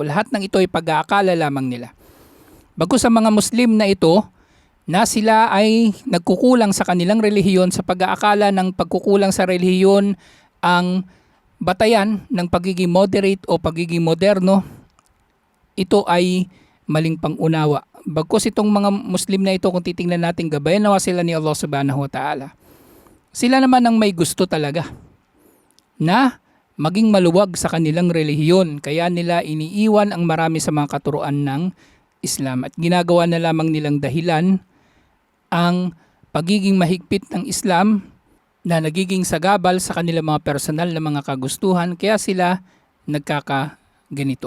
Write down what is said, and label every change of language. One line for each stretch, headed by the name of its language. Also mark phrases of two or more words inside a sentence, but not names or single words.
Filipino: Lahat ng ito ay pag-aakala lamang nila. Bagkus sa mga Muslim na ito, na sila ay nagkukulang sa kanilang relihiyon sa pag-aakala ng pagkukulang sa relihiyon ang batayan ng pagiging moderate o pagiging moderno, ito ay maling pangunawa. Bagkus itong mga Muslim na ito, kung titingnan natin, gabayan nawa sila ni Allah
Arabic: سبحانه وتعالى.
Filipino: Sila naman ang may gusto talaga na maging maluwag sa kanilang relihiyon. Kaya nila iniiwan ang marami sa mga katuruan ng Islam at ginagawa na lamang nilang dahilan ang pagiging mahigpit ng Islam na nagiging sagabal sa kanilang mga personal na mga kagustuhan, kaya sila nagkakaganito.